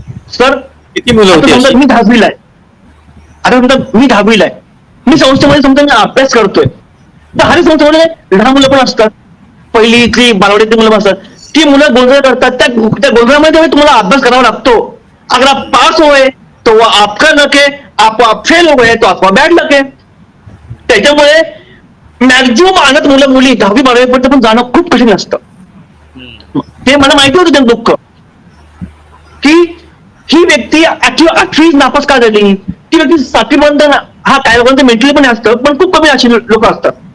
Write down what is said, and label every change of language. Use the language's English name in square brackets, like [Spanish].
[Marathi] Sir किती मुलं होती समजा अशी? मी 10वीला आहे, आता समजा मी 10वीला आहे, मी संस्थेमध्ये समजा मी अभ्यास करतोय, तर हरी संस्थेमध्ये लहान मुलं पण असतात, पहिलीची बालवाडीतली मुलं पण असतात. ती मुलं गोंधळ करतात, त्या गोंधळामध्ये तुम्हाला अभ्यास करावा लागतो. [Hindi] अगर आप पास हुए तो वो आपका लक है, आप फेल हुए तो आपका बॅड लक है. [Marathi] त्याच्यामुळे मॅक्झिमम अनाथ मुलं मुली 10वी 12वी पर्यंत पण जाणं खूप कठीण असतं. ते मला माहिती होतं त्यांचं दुःख, की ही व्यक्ती 8वी नापास का झाली, ती व्यक्ती 7वी पर्यंत, हा काय लोकांचं मेंटली पण असतं, पण खूप कमी अशी लोक असतात.